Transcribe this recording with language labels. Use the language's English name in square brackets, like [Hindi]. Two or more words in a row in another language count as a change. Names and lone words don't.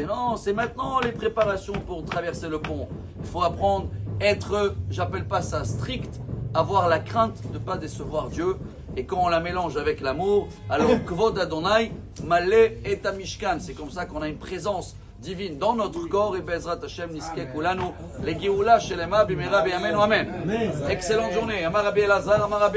[French] Non, c'est maintenant les préparations pour traverser le pont. Il faut apprendre, être, j'appelle pas ça strict, avoir la crainte de ne pas décevoir Dieu. Et quand on la mélange avec l'amour, alors [Hebrew] כבוד אדוני, מלא את המשכן. [French] C'est comme ça qu'on a une présence divine dans notre corps. [Hebrew] Et בעזרת השם נזכה כולנו, les גאולה שלמה במהרה בימינו אמן. [French] Excellente journée. [Hebrew] אמר רבי אלעזר, אמר רבי